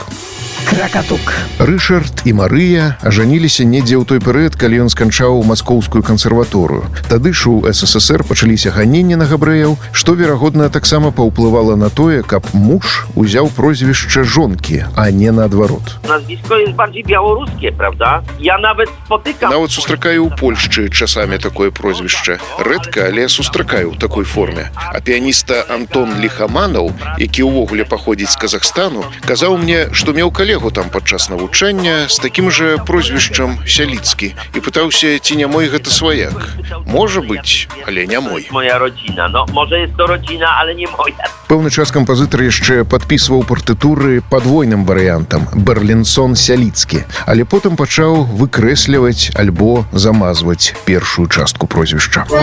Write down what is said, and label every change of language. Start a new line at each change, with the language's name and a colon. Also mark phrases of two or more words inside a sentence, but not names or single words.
Belarusian: Кракатук. Рышард і Марыя ажаніліся недзе ў той перыяд, калі ён сканчаў маскоўскую кансерваторыю. Тады ж у СССР пачаліся ганенні на габрэяў, што, верагодна, таксама паўплывала на тое, каб муж узяў прозвішча жонкі, а не наадварот.
Polish: Nazwisko jest bardziej białoruskie, prawda? Ja nawet spotykam...
Belarusian: Нават сустракаю ў Польшчы часамі такое прозвішча. Рэдка, але сустракаю ў такой форме. А піяніста Антон Лихаманаў, які ўвогуле паходзіць з Казахстану, казаў мне, што меў калегу там падчас навучання з такім жа прозвішчам Сяліцкі і пытаўся, ці не мой гэта сваяк. Можа быць, але не мой.
Polish: Moja rodzina. No, może jest to rodzina, ale nie moja.
Belarusian: Пэўны час кампазітар яшчэ падпісваў партытуры падвойным варыянтам Барлінсон Сяліцкі, але потым пачаў выкрэсліваць альбо замазваць першую частку прозвішча.